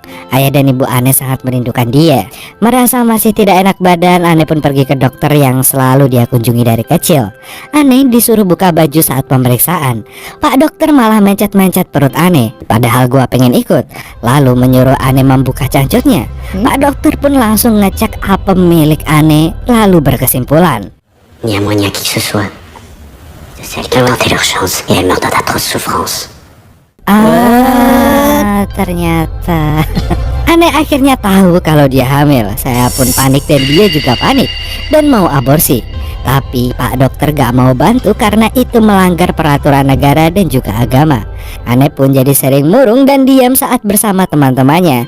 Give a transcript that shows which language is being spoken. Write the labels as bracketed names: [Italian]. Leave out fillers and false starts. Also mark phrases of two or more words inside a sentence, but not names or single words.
[Indonesian] Ayah dan ibu Anne sangat merindukan dia. Merasa masih tidak enak badan, Anne pun pergi ke dokter yang selalu dia kunjungi dari kecil. Anne disuruh buka baju saat pemeriksaan. Pak dokter malah mencet-mencet perut Anne, padahal gua pengen ikut. Lalu menyuruh Anne membuka cangcutnya. Pak dokter pun langsung ngecek apa milik Anne, lalu berkesimpulan, [French] Ni à moi ni à qui que ce soit. De celles qui ont tenté leur chance et elles meurent d'atroces souffrances. [Indonesian] Ternyata Anne akhirnya tahu kalau dia hamil. Saya pun panik dan dia juga panik dan mau aborsi. Tapi Pak dokter gak mau bantu karena itu melanggar peraturan negara dan juga agama. Anne pun jadi sering murung dan diam saat bersama teman-temannya.